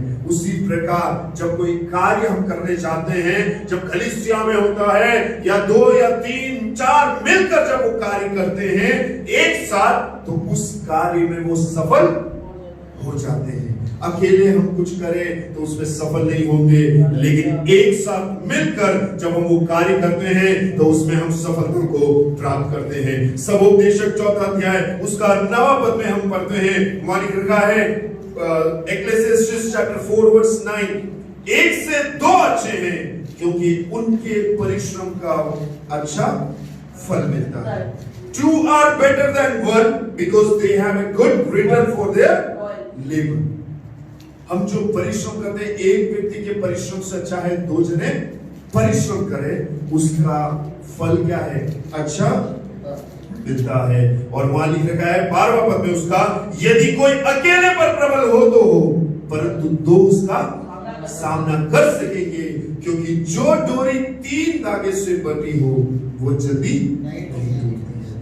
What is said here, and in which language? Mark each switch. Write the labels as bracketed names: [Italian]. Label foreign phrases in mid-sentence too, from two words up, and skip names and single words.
[Hindi] उसी प्रकार जब कोई कार्य हम करने जाते हैं, जब कलीसिया में होता है या 2 या 3 4 मिलकर जब वो कार्य करते हैं एक साथ, तो उस कार्य में वो सफल हो जाते हैं। अकेले हम कुछ करें तो उसमें सफल नहीं होंगे, लेकिन एक साथ मिलकर जब हम वो कार्य करते हैं तो उसमें हम सफलता को प्राप्त करते हैं। सबोपदेशक 4 अध्याय उसका 9 पद में हम पढ़ते हैं, मालिक लिखा है [English] Ecclesiastes chapter 4 verse 9, [Hindi] 1 से 2 अच्छे हैं क्योंकि उनके परिश्रम का अच्छा फल मिलता है। [English] 2 are better than 1 because they have a good return for their labor। [Hindi] हम जो परिश्रम करते हैं, एक व्यक्ति के परिश्रम से अच्छा है 2 जने परिश्रम करें, उसका फल क्या है? अच्छा मिलता है। और मालिक ने कहा है 12वां पद में उसका, यदि कोई अकेले पर प्रबल हो तो हो, परंतु 2 उसका सामना कर सकेंगे, क्योंकि जो डोरी 3 धागे से बटी हो वो जल्दी नहीं टूटती है।